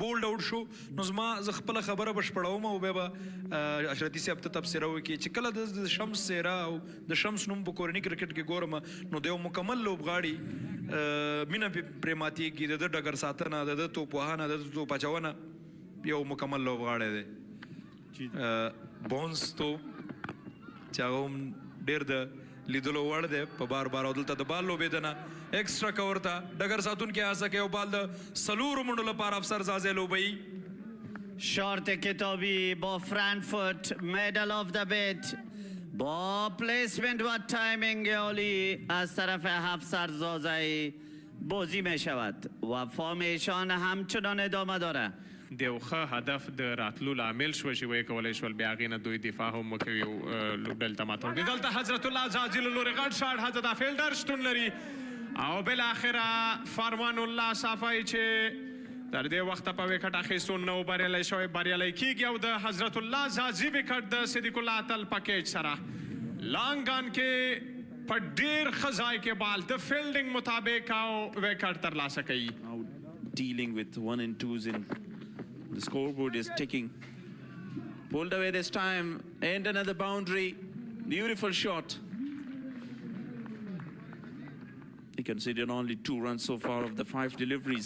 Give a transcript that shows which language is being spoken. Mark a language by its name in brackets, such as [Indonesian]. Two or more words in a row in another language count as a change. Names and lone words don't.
[English] bowled out [Pashto] شو نو زما زه خپله خبره بشپړوم او بیا به اشرتي صاحب ته تبصره وکړي چې کله د شمس څیره او د شمس نوم په کورني کرکټ کې ګورم نو د یو مکمل لوبغاړي مینه پرې ماتېږي د ده ډګر ساتنه د ده توپ وهنه د ده توپ اچونه یو مکمل لوبغاړی دی بونس توپ چې هغه هم ډېر د لیدلو وړ دی په بار بار او دلته د بال لوبېدنه [English] extra cover [Pashto] ته ډګر ساتونکی هڅه کوي او بال د څلورو منډو لپاره افسر زازی لوبوي [Persian] شارت کتابی با فرانکفورت [English] middle of the bat [Persian] با پلیسمنت و تایمینگ عالی از طرف افسر زازی بازی می شود و فارمیشن همچنان ادامه داره [Pashto] د یو ښه هدف د راتلو لامل شوه چې ویې کولی شول بیا هغې نه دوی دفاع هم وکوي او لوبډل ته ماته ورکړي دلته حضرت الله زازي له لورې غټ شاټ هڅه دا فیلډر شتون لري او بالاخره فرمان الله صافی چې تر دې وخته په وکټ اخیستو نه و بریالی شوی بریالی کیږي او د حضرت الله زازي وکټ د صدیق الله اتل پکیج سره لانګان کې په ډېر ښه ځای کې بال د فیلډینګ مطابق او وکټ ترلاسه کوي [English] dealing with 1 and 2s in the scoreboard is ticking. Pulled away this time and another boundary. Beautiful shot. He considered only 2 runs so far of the 5 deliveries.